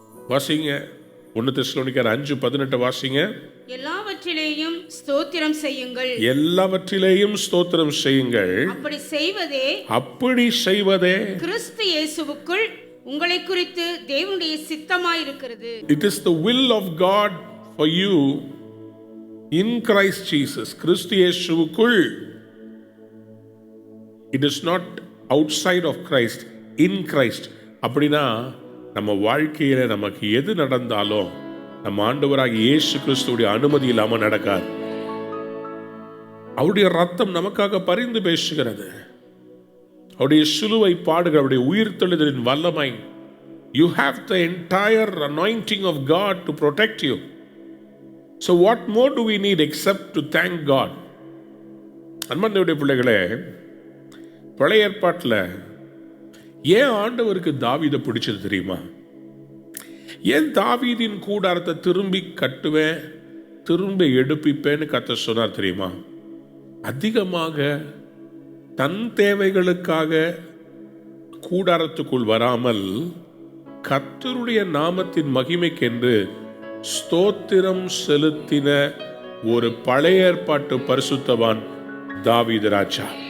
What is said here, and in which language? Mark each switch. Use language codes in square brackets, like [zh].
[ta] வாசிங்க 1 தெசலோனிக்கர் 5:18 வாசிங்க. எல்லாவற்றிலேயும் ஸ்தோத்திரம் செய்யுங்கள். எல்லாவற்றிலேயும் ஸ்தோத்திரம் செய்யுங்கள். அப்படி செய்வதே கிறிஸ்து இயேசுவுக்குள் உங்களை குறித்து தேவனுடைய சித்தமாய் இருக்கிறது. [en] It is the will of God for you in Christ Jesus. [ta] கிறிஸ்து இயேசுவுக்குள். [en] It is not outside of Christ, in Christ. [ta] அப்படின்னா நம்ம வாழ்க்கையில நமக்கு எது நடந்தாலும் நம்ம ஆண்டவராகிய இயேசு கிறிஸ்துவுடைய அனுமதி இல்லாம நடக்காது. அவருடைய ரத்தம் நமக்காக பரிந்து பேசுகிறது. அவருடைய சிலுவை பாடுகள், அவருடைய உயிர்த்தெழுதலின் வல்லமை. [en] You have the entire anointing of God to protect you. So what more do we need except to thank God? [ta] அன்பார்ந்த பிள்ளைகளே, பழைய ஏற்பாட்டில் ஏன் ஆண்டவருக்கு தாவீதை பிடிச்சது தெரியுமா? ஏன் தாவீதின் கூடாரத்தை திரும்பி கட்டுவேன், திரும்ப எடுப்பிப்பேன்னு கர்த்தர் சொன்னார் தெரியுமா? அதிகமாக தன் தேவைகளுக்காக கூடாரத்துக்குள் வராமல் கர்த்தருடைய நாமத்தின் மகிமைக்கென்று ஸ்தோத்திரம் செலுத்தின ஒரு பழைய ஏற்பாட்டு பரிசுத்தவான் தாவீது ராஜா.